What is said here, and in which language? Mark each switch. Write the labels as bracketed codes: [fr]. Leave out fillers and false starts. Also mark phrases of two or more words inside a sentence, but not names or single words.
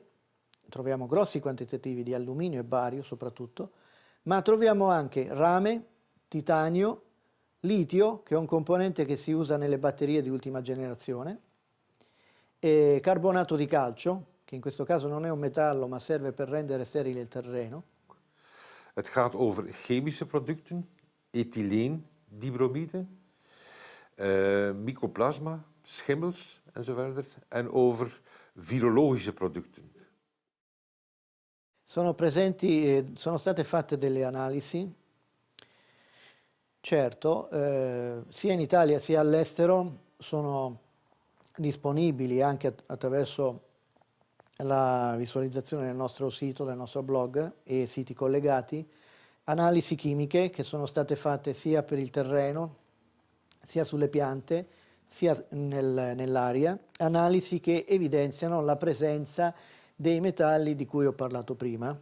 [it] Troviamo grossi quantitativi di alluminio e bario soprattutto, ma troviamo anche rame, titanio, litio, che è un componente che si usa nelle batterie di ultima generazione, e carbonato di calcio, che in questo caso non è un metallo ma serve per rendere sterile il terreno. [nl] Het gaat over chemische producten, ethyleendibromiede, mycoplasma, schimmels enzovoort, en over virologische producten. [it] Sono state fatte delle analisi, certo, sia in Italia sia all'estero sono disponibili anche attraverso la visualizzazione del nostro sito, del nostro blog e siti collegati, analisi chimiche che sono state fatte sia per il terreno, sia sulle piante, sia nell'aria, analisi che evidenziano la presenza dei metalli di cui ho parlato prima.